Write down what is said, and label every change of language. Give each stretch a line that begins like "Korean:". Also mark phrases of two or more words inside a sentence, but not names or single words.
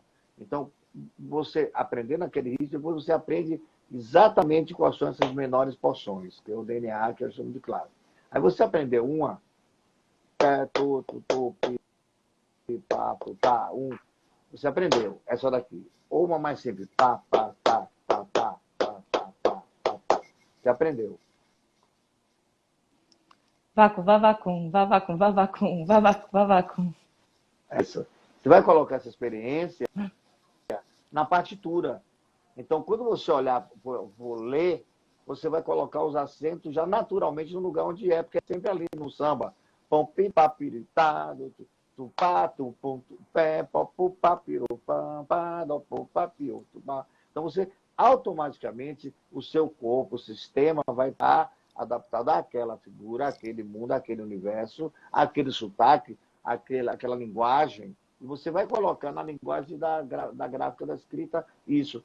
Portuguese: Então, você aprendendo aquele ritmo, depois você aprende exatamente quais são essas menores porções, que é o DNA que eu chamo de clave. Aí você aprendeu uma, tu, pi, pá, pu, tá, você aprendeu essa daqui. Ou uma mais simples, pá, pá, tá, pá, pá, pá, pá, pá, pá, pá. Você aprendeu. Vacum, vavacum, vavacum, vavacum, vavacum, vavacum. Essa. Você vai colocar essa experiência na partitura. Então, quando você olhar, for ler, você vai colocar os acentos já naturalmente no lugar onde é, porque é sempre ali no samba. Pom, pim, papiritado, tupá, tupum, tupé, popu, papiru, pam, pá, do, pu, papiru, tupá. Então, você, automaticamente, o seu corpo, o sistema vai estar adaptado àquela figura, àquele mundo, àquele universo, àquele sotaque, aquela linguagem. E você vai colocar na linguagem da gráfica, da escrita, isso.